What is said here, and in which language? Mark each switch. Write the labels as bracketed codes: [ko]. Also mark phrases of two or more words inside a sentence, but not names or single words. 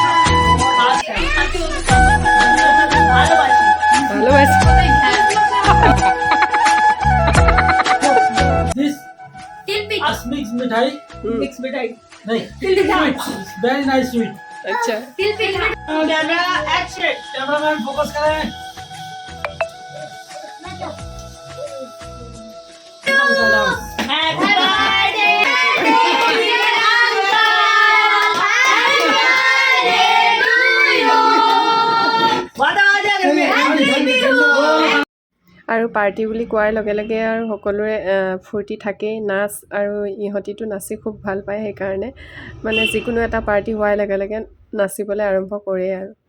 [en] this mix मिठाई [hi] मिक्स मिठाई [en] नहीं very nice sweet [hi] अच्छा [en] camera action cameraman focus करें happy birthday [as] আৰু পাৰ্টি বুলি কোৱাৰ লগে লগে আৰু সকলোৰে ফূৰ্তি থাকেই নাচ আৰু ইহঁতিটো নাচি খুব ভাল পায় সেইকাৰণে মানে যিকোনো এটা পাৰ্টি হোৱাৰ লগে লগে নাচিবলৈ আৰম্ভ কৰে আৰু